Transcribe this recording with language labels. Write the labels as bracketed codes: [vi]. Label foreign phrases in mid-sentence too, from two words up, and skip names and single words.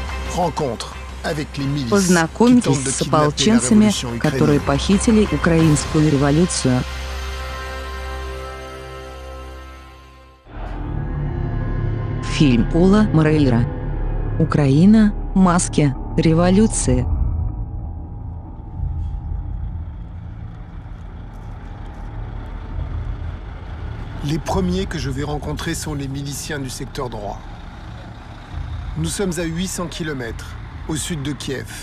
[ru] Познакомьтесь с ополченцами, которые похитили украинскую революцию. Фильм Пола Морейра. Украина, маски, революции. [fr] Les premiers que je vais rencontrer sont les miliciens du secteur droit. Nous sommes à 800 km, au sud de Kiev.